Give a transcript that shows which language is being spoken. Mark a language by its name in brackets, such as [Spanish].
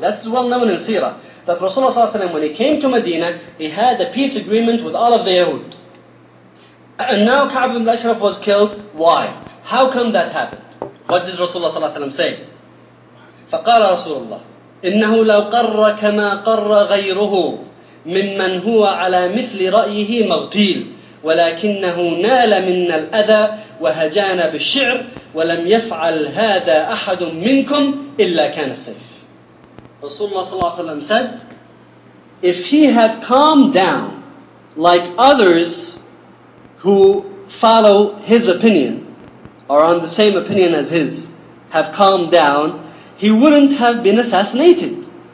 [English] That's well known in Sirah. That Rasulullah ﷺ, when he came to Medina, he had a peace agreement with all of the Yahud. And now Ka'b ibn al-Ashraf was killed. Why? How come that happened? What did Rasulullah ﷺ say? [Arabic] فقال رسول الله إنه لو قر كما قر غيره ممن هو على مثل رأيه مغتيل ولكنه نال منا الأذى وهجانا بالشعر ولم يفعل هذا أحد منكم إلا كان السيف. [English] Rasulullah ﷺ said, if he had calmed down like others who follow his opinion, or on the same opinion as his, have calmed down, he wouldn't have been assassinated.